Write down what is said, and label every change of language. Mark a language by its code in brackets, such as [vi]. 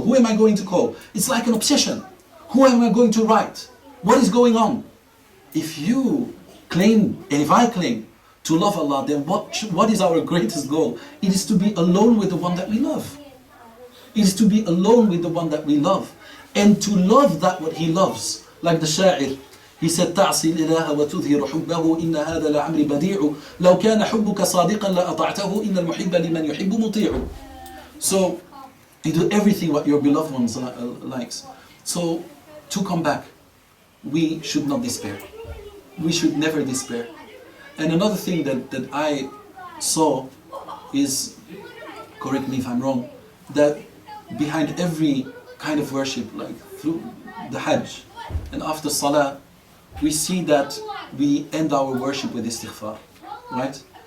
[en] Who am I going to call? It's like an obsession. Who am I going to write? What is going on? If you claim, and if I claim to love Allah, then what is our greatest goal? It is to be alone with the one that we love. It is to be alone with the one that we love. And to love that what He loves. Like the Sha'ir, he said, [ar] تعصي الإله وتظهر حبه إن هذا لعمر بديع لو كان حبك صادقا لأطعته إن المحب لمن يحب مطيع. [en] So you do everything what your beloved ones likes. So to come back, we should not despair. We should never despair. And another thing that I saw is, correct me if I'm wrong, that behind every kind of worship, like through the Hajj and after Salah, we see that we end our worship with istighfar, right?